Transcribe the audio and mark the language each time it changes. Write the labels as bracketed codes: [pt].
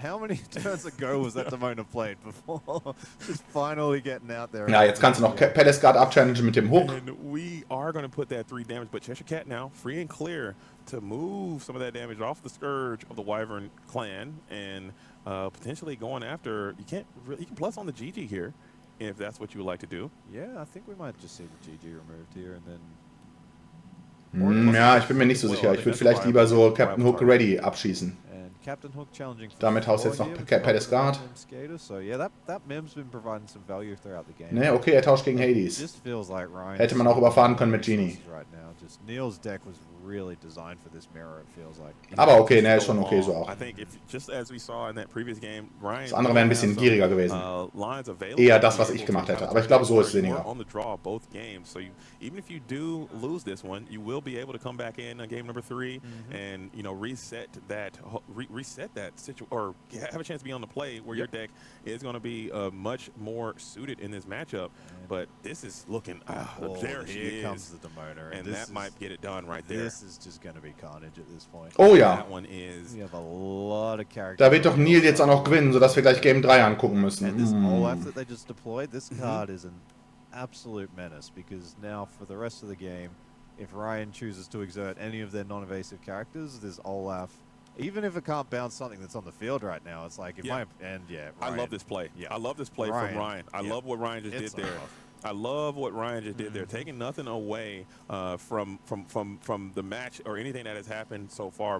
[en] How many turns ago was that Demona played before? Just finally getting out there. [de] Ja, jetzt kannst du noch Palace Guard abchallengen mit dem Hook. [en] And we are going to put that 3 damage, but Cheshire Cat now free and clear to move some of that damage off the Scourge of the Wyvern clan, and potentially going after. You can plus on the GG here, if that's what you would like to do. Yeah, I think we might just see the GG removed here, and then. [de] Ja, ich bin mir nicht so sicher. Ich würde vielleicht lieber so Captain Hook Ready abschießen. [en] Captain Hook challenging for [de] Damit haust du jetzt noch Paddis Guard. [en] So yeah, that Mim's been providing some value throughout the game. [de] Ne, okay, er tauscht gegen Hades. [en] Just feels like Ryan [de] Hätte man auch überfahren können mit Genie. [en] Right now. Just Niel's deck was really designed for this mirror, it feels like. [de] Aber okay, ne, ist schon okay so auch. [en] I think if, just as we saw in that previous game, Ryan, [de] Das andere wäre ein bisschen gieriger gewesen. Eher das, was ich gemacht hätte. Aber ich glaube, so ist es sinniger. [en] On the draw both games, so even if you do lose this one, you will be able to come back in game number 3 and reset that situation, or have a chance to be on the play where your deck is going to be much more suited in this matchup. But this is looking, there she comes the Demoner, and that might get it done right there. This is just going to be carnage at this point. [de] Oh ja. [en] That one is. You have a lot of characters. [de] Da wird doch Niel jetzt auch noch gewinnen, sodass wir gleich Game 3 angucken müssen. [en] And this Olaf that they just deployed, this card is an absolute menace, because now for the rest of the game, if Ryan chooses to exert any of their non-evasive characters, there's Olaf. Even if it can't bounce something that's on the field right now, it's like, Ryan, I love this play. I love this play from Ryan. I love what Ryan just did there. I love what Ryan just did there, taking nothing away from the match or anything that has happened so far.